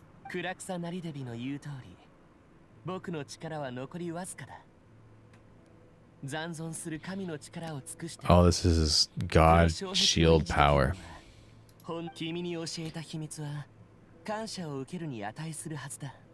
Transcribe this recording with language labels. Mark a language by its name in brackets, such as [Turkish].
[Japanese] クラクサナリデビの言う通り、僕の力は残りわずかだ。残存する神の力を尽くして。 [English] Oh, this is his god shield power. [Japanese] 君に教えた秘密は感謝を受けるに値するはずだ。